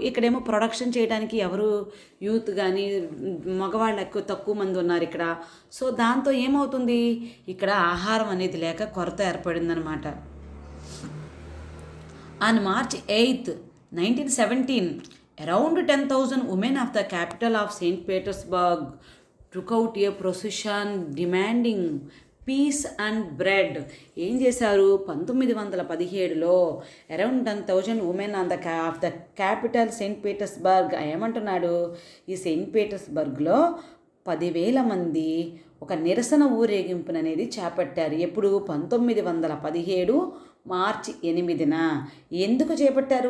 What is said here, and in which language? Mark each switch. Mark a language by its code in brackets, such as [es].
[te] ఇక్కడేమో ప్రొడక్షన్ చేయడానికి ఎవరు యూత్ కానీ మగవాళ్ళు తక్కువ మంది ఉన్నారు ఇక్కడ. సో దాంతో ఏమవుతుంది, ఇక్కడ ఆహారం అనేది లేక కొరత ఏర్పడిందనమాట. [en] On March 8th, 1917, around 10,000 women of the capital of St. Petersburg took out a procession demanding peace and bread. [te] ఏం చేశారు? [en] 1917లో around 10,000 women of the capital Saint Petersburg. [te] ఏమంటున్నాడు? ఈ సెయింట్ పీటర్స్బర్గ్లో 10,000 మంది ఒక నిరసన ఊరేగింపును అనేది చేపట్టారు. ఎప్పుడు? 1917 మార్చి 8న. ఎందుకు చేపట్టారు?